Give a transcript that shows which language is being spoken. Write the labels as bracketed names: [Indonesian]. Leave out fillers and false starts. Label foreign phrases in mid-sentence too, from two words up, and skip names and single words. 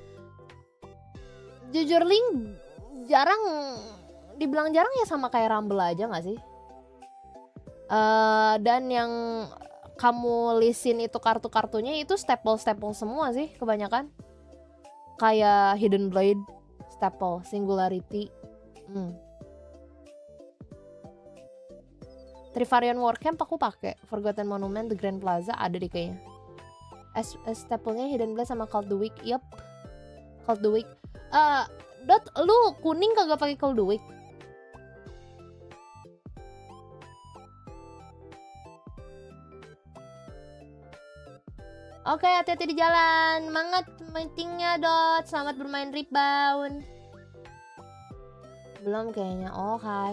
[Indonesian] Jujur Link jarang, dibilang jarang ya sama kayak Rumble aja nggak sih? Dan yang kamu listin itu kartu-kartunya itu staple semua sih kebanyakan. Kayak Hidden Blade, staple, Singularity. Trivarian Warcamp aku pakai. Forgotten Monument, The Grand Plaza ada deh kayaknya. Staple-nya Hidden Blade sama Call the Week. Yup. Call the Week. Dot, lu kuning kagak pakai Call the Week? Oke, hati-hati di jalan. Semangat meetingnya, Dot. Selamat bermain rebound. Belum kayaknya. Oh, hai.